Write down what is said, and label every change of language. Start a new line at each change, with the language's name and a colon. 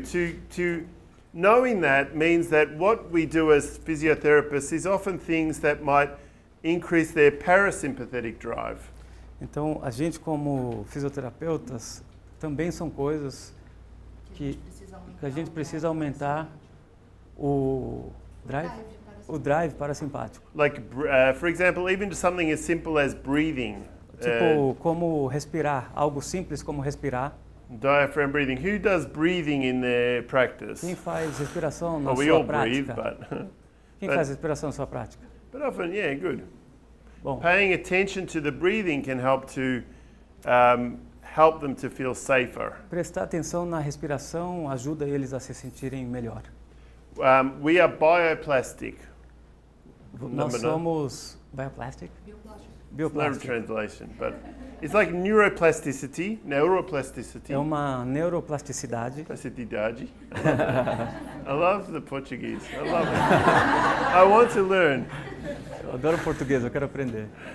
English: To knowing that means that what we do as physiotherapists is often things that might increase their parasympathetic drive.
Portuguese: Então, a gente como fisioterapeutas também são coisas que a gente precisa aumentar o drive parasimpático.
English: Like, for example, even just something as simple as breathing.
Portuguese: Tipo, como respirar, algo simples como respirar.
English: Diaphragm breathing. Who does breathing in their practice?
Portuguese: Quem faz respiração na
English: Well, we
Portuguese: sua
English: all breathe,
Portuguese: prática?
English: but
Portuguese: Quem faz respiração na sua prática?
English: but often, yeah, good.
Portuguese: Bom,
English: Paying attention to the breathing can help to help them to feel safer.
Portuguese: prestar atenção na respiração ajuda eles a se sentirem melhor.
English: We are bioplastic.
Portuguese: Nós somos bioplastic?
English: No Bioplastic. translation, but it's like neuroplasticity.
Portuguese: É uma neuroplasticidade.
English: Plasticidade. I love the Portuguese. I love it. I want to learn.
Portuguese: Eu adoro português, eu quero aprender.